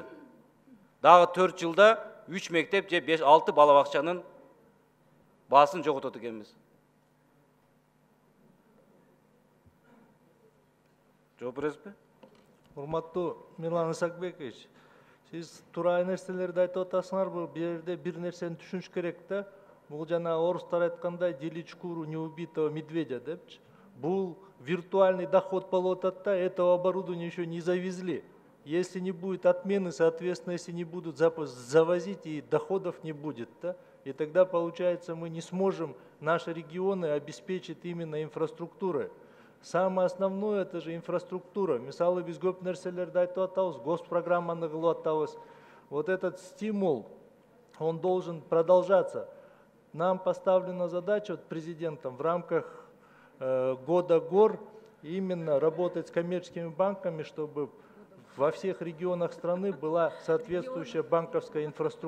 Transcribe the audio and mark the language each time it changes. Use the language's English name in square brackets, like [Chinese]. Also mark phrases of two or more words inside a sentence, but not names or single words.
[Kyrgyz] Дагы 4 жылда 3 мектеп же 5-6 бала бакчанын баасын жоготот экенбиз. Жооп бересизби? Урматтуу Мирлан Исакбекович, сиз туура нерселерди айтып атасыңар, бул жерде бир нерсени түшүнүш керек да. Бул жана орустар айткандай [Russian] делить шкуру неубитого медведя [Kyrgyz] депчи. Бул [Russian] виртуальный доход [Kyrgyz] болуп атат да, [Russian] этого оборудования еще не завезли. Если не будет отмены, соответственно, если не будут завозить, и доходов не будет, да? И тогда, получается, мы не сможем наши регионы обеспечить именно инфраструктурой. Самое основное – это же инфраструктура. [Kyrgyz] Мисалы биз көп нерселерди айтып атабыз, госпрограмманы кылып атабыз. [Russian] Вот этот стимул, он должен продолжаться. Нам поставлена задача президентом в рамках года гор именно работать с коммерческими банками, чтобы во всех регионах страны была соответствующая банковская инфраструктура.